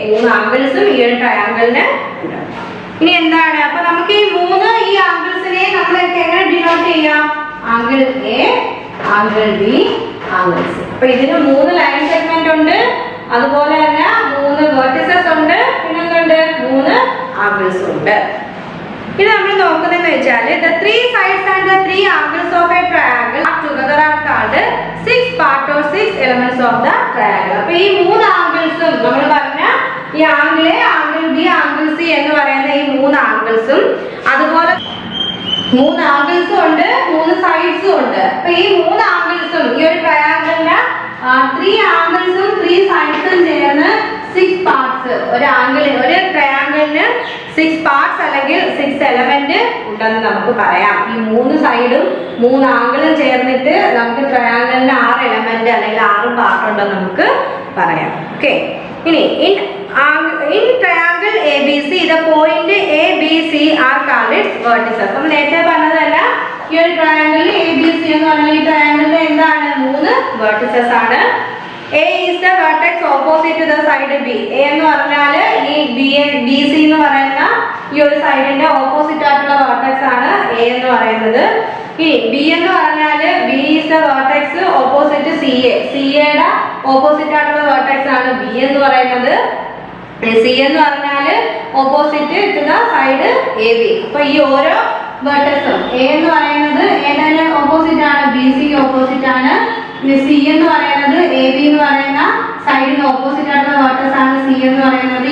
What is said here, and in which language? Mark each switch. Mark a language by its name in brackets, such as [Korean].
[Malayalam] 3 ആംഗിൾസും ഈ ഒരു ട്രയാങ്കിളിന് ഉണ്ട്. ഇനി എന്താണ്? അപ്പൊ നമുക്ക് ഈ 3 ഈ ആംഗിൾസിനെ നമ്മൾ എങ്ങനെ ഡിനോട്ട് ചെയ്യാം? Angle A, angle B, angle C. അപ്പൊ ഇതിന് 3 ലൈൻ സെഗ്മെന്റ് ഉണ്ട്, അതുപോലെ തന്നെ 3 വെർട്ടിസസ് ഉണ്ട്, പിന്നെ എന്തുണ്ട്? 3 ആംഗിൾസ് ഉണ്ട്. ഇത് നമ്മൾ നോക്കുന്നതെന്ന് വെച്ചാൽ [English] the 3 sides and the 3 angles of a triangle together are called 6 parts or 6 elements of the triangle. [Malayalam] അപ്പോൾ ഈ 3 ആംഗിൾസും നമ്മൾ പറഞ്ഞ ഈ angle A, angle B, angle C എന്ന് പറയുന്ന ഈ 3 ആംഗിൾസും അതുപോലെ 3 ആംഗിൾസും ഉണ്ട്, 3 സൈഡ്സും ഉണ്ട്. അപ്പൊ ഈ 3 ആംഗിൾസും ഈ ഒരു ട്രയാങ്കിളിന് 3 ആംഗിൾസും 3 സൈഡ്സും ചേർന്ന് 6 പാർട്സ്. ഒരു ആംഗിളിന്, ഒരു ട്രയാങ്കിളിന് 6 പാർട്സ് അല്ലെങ്കിൽ 6 എലമെന്റ് ഉണ്ടെന്ന് നമുക്ക് പറയാം. ഈ 3 സൈഡും 3 ആംഗിളും ചേർന്നിട്ട് നമുക്ക് ട്രയാങ്കിളിന് 6 എലമെന്റ് അല്ലെങ്കിൽ 6 പാർട്ട് ഉണ്ടെന്ന് നമുക്ക് പറയാം. ഓക്കെ, ഇനി [English] in triangle ABC the point ABC are called its vertices. [Malayalam] നമ്മൾ നേരത്തെ പറഞ്ഞതല്ല, ഈ ഒരു ട്രയാങ്കിളിൽ ABC എന്ന് പറഞ്ഞാൽ ഈ ട്രയാങ്കിളിൽ എന്താണ്? 3 vertices ആണ്. [English] A is the vertex opposite to the side B. [Malayalam] A എന്ന് പറഞ്ഞാൽ ഈ BC എന്ന് പറയുന്ന ഈ ഒരു സൈഡിന്റെ ഓപ്പോസിറ്റ് ആയിട്ടുള്ള വെർട്ടെക്സ് ആണ് A എന്ന് പറയുന്നത്. ഈ B എന്ന് പറഞ്ഞാൽ [English] B is the vertex opposite to CA. [Malayalam] CA യുടെ ഓപ്പോസിറ്റ് ആയിട്ടുള്ള വെർട്ടെക്സ് ആണ് B എന്ന് പറയുന്നത്. [English] C [Malayalam] എന്ന് പറഞ്ഞാൽ [English] Opposite to the side AB. [Malayalam] അപ്പൊ ഈ ഓരോ വെർട്ടെക്സും A എന്ന് പറയുന്നത് ഏതാണ്? ഓപ്പോസിറ്റ് ആണ്, BC ക്ക് ഓപ്പോസിറ്റ് ആണ്. C എന്ന് പറയുന്നത് AB എന്ന് പറയുന്ന സൈഡിന് ഓപ്പോസിറ്റ് ആയിട്ടുള്ള വെർട്ടെക്സ് ആണ് C എന്ന് പറയുന്നത്.